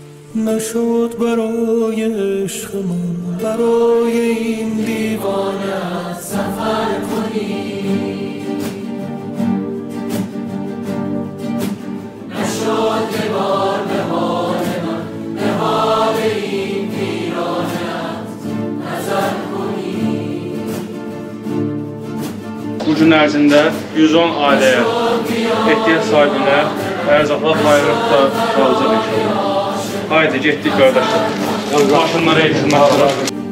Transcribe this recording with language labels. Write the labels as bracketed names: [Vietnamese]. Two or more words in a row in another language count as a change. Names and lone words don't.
[Persian] نشد برای عشق من برای این دیوانه سفر کنی. نشد که بار به حال من به حال این ویرانه نظر کنی. [Azerbaijani] Bu gün ərzində 110 ailəyə ehtiyac sahibinə ərzaqlar paylaşıb da qalacaq inşallah. Haydi getdik qardaşlar. Maşınlara yetişmək lazım.